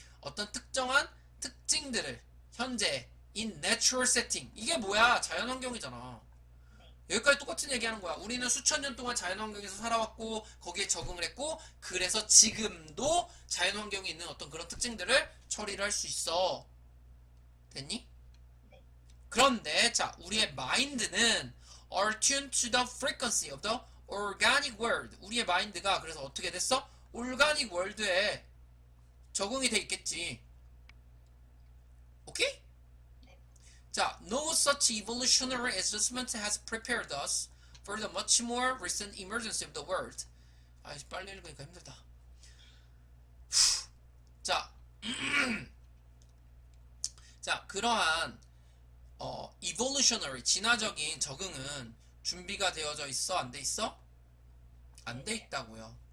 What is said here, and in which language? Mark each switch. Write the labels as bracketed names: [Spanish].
[Korean] 어떤 특정한 특징들을 현재 [English] in natural setting. [Korean] 이게 뭐야? 자연환경이잖아. 여기까지 똑같은 얘기하는 거야. 우리는 수천 년 동안 자연환경에서 살아왔고 거기에 적응을 했고 그래서 지금도 자연환경에 있는 어떤 그런 특징들을 처리를 할 수 있어. 됐니? 네. 그런데 자 우리의 마인드는 [English] are tuned to the frequency of the organic world. [Korean] 우리의 마인드가 그래서 어떻게 됐어? 올가닉 월드에 적응이 돼 있겠지. 오케이? 네. [English] 자, no such evolutionary adjustment has prepared us for the much more recent emergence of the world. [Korean] 아, 빨리 읽으니까 힘들다. 자, 자, 그러한 evolutionary 진화적인 적응은 준비가 되어져 있어? 안 돼 있어? 안 돼 있다고요.